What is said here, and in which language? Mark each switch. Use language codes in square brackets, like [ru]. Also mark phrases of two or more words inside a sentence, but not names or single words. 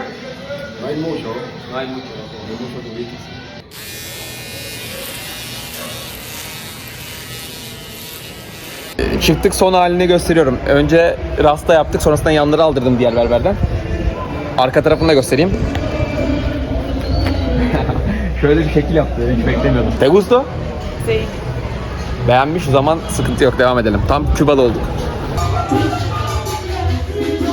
[es] No hay mucho, No hay mucho. no hay muchos turistas. [tr] Çıktık, son halini gösteriyorum. Önce rasta yaptık, sonrasında yanları aldırdım diğer berberden. Arka tarafını da göstereyim. Şöyle bir şekil yaptı, hiç beklemiyordum. [es] Te gusto? Sí. [tr] Beğenmiş, o zaman sıkıntı yok, devam edelim. Tam Küba'da olduk.